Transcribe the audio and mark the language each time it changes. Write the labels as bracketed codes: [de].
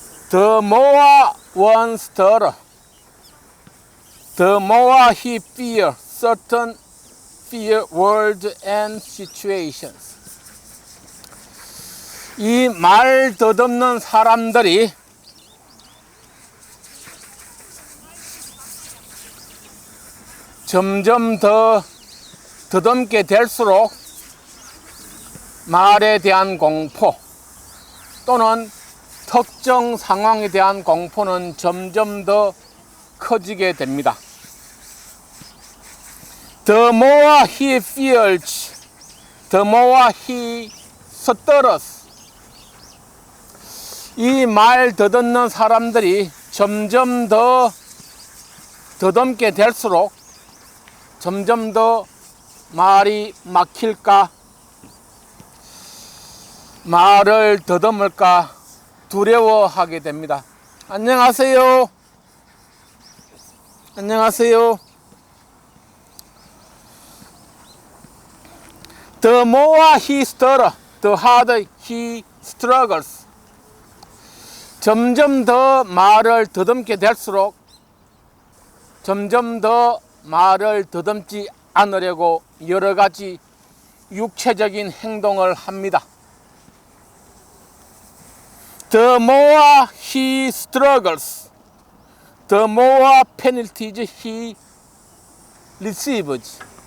[en] The more one stutter, the more he fears certain fear words and situations. [ko] 이 말 더듬는 사람들이 점점 더 더듬게 될수록 말에 대한 공포 또는 특정 상황에 대한 공포는 점점 더 커지게 됩니다. [en] The more he fears, the more he stutters. [ko] 이 말 더듬는 사람들이 점점 더 더듬게 될수록 점점 더 말이 막힐까, 말을 더듬을까 두려워하게 됩니다. 안녕하세요. 안녕하세요. [en] The more he stutters, the harder he struggles. [ko] 점점 더 말을 더듬게 될수록 점점 더 말을 더듬지 않으려고 여러 가지 육체적인 행동을 합니다. [en] The more he struggles, the more penalties he receives.